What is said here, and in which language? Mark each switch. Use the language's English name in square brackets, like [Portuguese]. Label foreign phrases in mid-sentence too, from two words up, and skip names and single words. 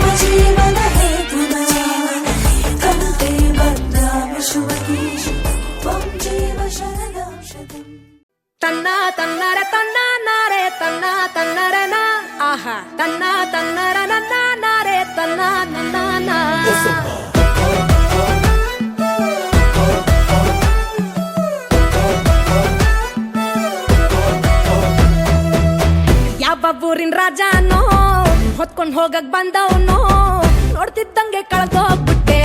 [Sanskrit] जीवन हेतुना कण्ठे बध्नामि शुभगे त्वं जीव शरदां शतम् ತನ್ನ ತನ್ನರ ತನ್ನ ನಾರೆ ತನ್ನ ತನ್ನರ ನಾ ಆಹಾ ತನ್ನ ತನ್ನರ ನನ್ನ ನಾರೆ ತನ್ನ ನನ್ನ ನಾ [Kannada] ಯಾವ ಊರಿನ ರಾಜನೋ ಹೊತ್ಕೊಂಡ್ ಹೋಗಕ್ ಬಂದವನೋ ನೋಡ್ತಿದ್ದಂಗೆ ಕಳ್ದೋಗ್ಬಿಟ್ಟೆ